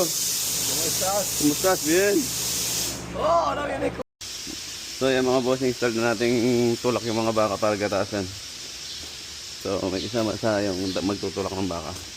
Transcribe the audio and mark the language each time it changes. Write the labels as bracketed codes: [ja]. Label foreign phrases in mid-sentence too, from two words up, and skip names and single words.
[es] ¿Cómo estás? ¿Cómo estás? Bien. Oh, no viene. [tl] So yan mga bossing, start na nating tulak yung mga baka para gatasan. So may isama sa yung magtutulak ng baka.